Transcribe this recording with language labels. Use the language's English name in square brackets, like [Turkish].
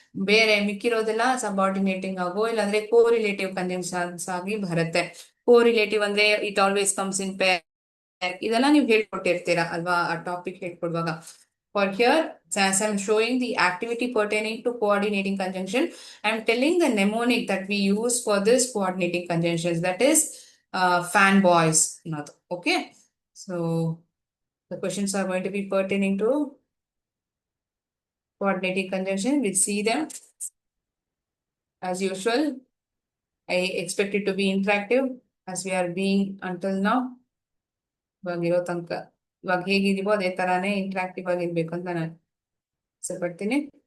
[Kannada] ಬೇರೆ ಮಿಕ್ಕಿರೋದೆಲ್ಲ ಸಬಾರ್ಡಿನೇಟಿಂಗ್ ಆಗೋ ಇಲ್ಲಾಂದ್ರೆ ಕೋರಿಲೇಟಿವ್ ಕಂಜಂಕ್ಷನ್ಸ್ ಆಗಿ ಬರುತ್ತೆ. ಕೋರಿಲೇಟಿವ್ ಅಂದ್ರೆ [English] It always comes in pair. [Kannada] ಇದೆಲ್ಲ ನೀವು ಹೇಳ್ಕೊಟ್ಟಿರ್ತೀರಾ ಅಲ್ವಾ ಆ topic ಹೇಳ್ಕೊಡುವಾಗ. [English] For here, as I'm showing the activity pertaining to coordinating conjunction, I'm telling the mnemonic that we use for this coordinating conjunctions, that is fanboys. Okay, so the questions are going to be pertaining to coordinating conjunction. We'll see them. As usual, I expect it to be interactive as we are being until now. [Kannada] ಇವಾಗಿರೋ ತನಕ ಇವಾಗ ಹೇಗಿದೀವೋ ಅದೇ ತರಾನೇ interactive ಆಗಿರ್ಬೇಕು ಅಂತ ನಾನು ಇಚ್ಛೆ ಪಡ್ತೀನಿ.